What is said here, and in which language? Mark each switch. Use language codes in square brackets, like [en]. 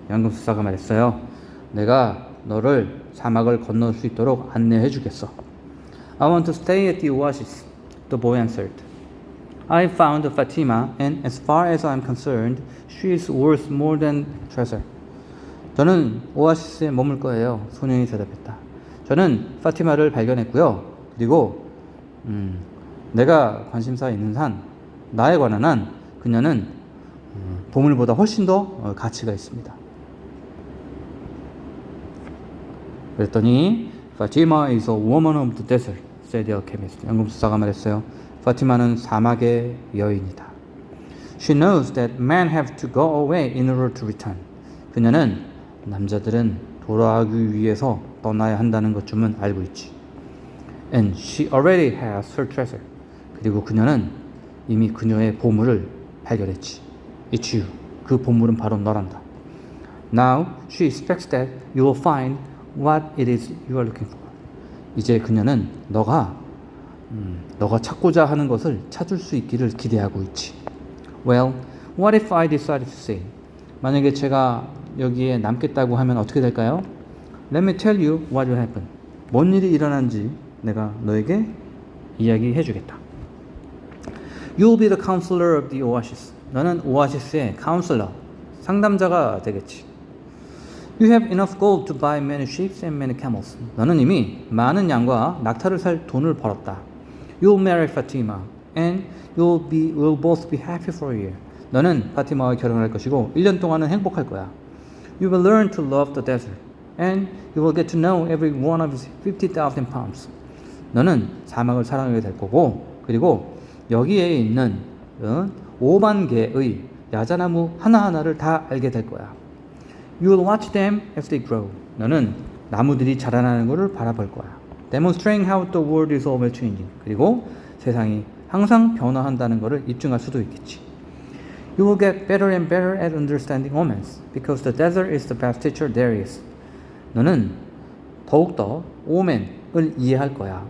[ko] 연금술사가 말했어요. 내가 너를 사막을 건널 수 있도록 안내해 주겠어. [en] I want to stay at the oasis, the boy answered. I found Fatima, and as far as I'm concerned, she is worth more than treasure. [ko] 저는 오아시스에 머물 거예요. 소년이 대답했다. 저는 파티마를 발견했고요. 그리고 내가 관심사 있는 한, 나에 관한 한, 그녀는 보물보다 훨씬 더 가치가 있습니다. 그랬더니 [en] Fatima is a woman of the desert, said the alchemist. [ko] 연금술사가 말했어요. 파티마는 사막의 여인이다. [en] She knows that men have to go away in order to return. [ko] 그녀는 남자들은 돌아가기 위해서 떠나야 한다는 것쯤은 알고 있지. [en] And she already has her treasure. [ko] 그리고 그녀는 이미 그녀의 보물을 발견했지. [en] It's you. [ko] 그 보물은 바로 너란다. [en] Now she expects that you will find what it is you are looking for. [ko] 이제 그녀는 너가 찾고자 하는 것을 찾을 수 있기를 기대하고 있지. [en] Well, what if I decided to stay? [ko] 만약에 제가 여기에 남겠다고 하면 어떻게 될까요? [en] Let me tell you what will happen. [ko] 뭔 일이 일어난지 내가 너에게 이야기해 주겠다. [en] You'll be the counselor of the oasis. [ko] 너는 오아시스의 카운슬러, 상담자가 되겠지. [en] You have enough gold to buy many sheep and many camels. [ko] 너는 이미 많은 양과 낙타를 살 돈을 벌었다. [en] You'll marry Fatima, and we'll both be happy for a year. [ko] 너는 파티마와 결혼할 것이고 1년 동안은 행복할 거야. [en] You will learn to love the desert, and you will get to know every one of its 50,000 palms. [ko] 너는 사막을 사랑하게 될 거고, 그리고 여기에 있는 5만 개의 야자나무 하나하나를 다 알게 될 거야. [en] You will watch them as they grow. [ko] 너는 나무들이 자라나는 것을 바라볼 거야. [en] Demonstrating how the world is always changing. [ko] 그리고 세상이 항상 변화한다는 것을 입증할 수도 있겠지. [en] You will get better and better at understanding omens, because the desert is the best teacher there is. [ko] 너는 더욱더 오멘을 이해할 거야.